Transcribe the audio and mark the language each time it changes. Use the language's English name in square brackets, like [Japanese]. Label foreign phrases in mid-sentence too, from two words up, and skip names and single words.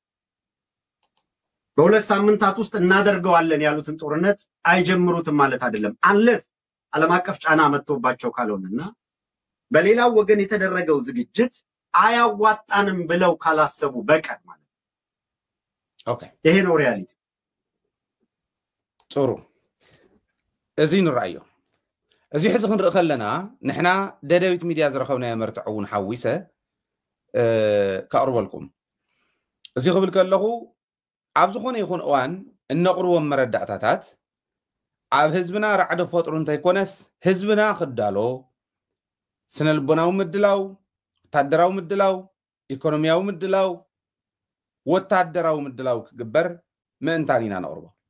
[Amharic] በሁለት ሳምንታት ውስጥ እናደርገዋለን ያሉትን ጦርነት አይጀምሩትም ማለት አይደለም አንለፍ ዓለም አቀፍ ጫና መጥቶባቸው ካልሆነና በሌላው ወገን የተደረገው ዝግጅት አያዋጣንም ብለው ካላሰቡ በቀር ማለት ኦኬ ይሄ ነው ሪያሊቲ [Tigrinya] ጥሩ እዚህን ራእዮ እዚ ሕዚ ክንርኢ ከለና ንሕና ደደቢት ሚድያ ዝረኸብና መርትዑን ሓዊሰ ካቅርበልኩም እዚ ክብል ከለኹ ኣብ ዝኾነ ይኹን እዋን እነቕርቦም መረዳእታታት ኣብ ህዝብና ራዕዲ ፈጥሩ እንተይኮነስ ህዝብና ክዳሎ ስነልቦናዊ ምድላው ወታደራዊ ምድላው ኢኮኖሚያዊ ምድላው ወታደራዊ ምድላው ክግበር ምእንታን ኢና ነቕርቦ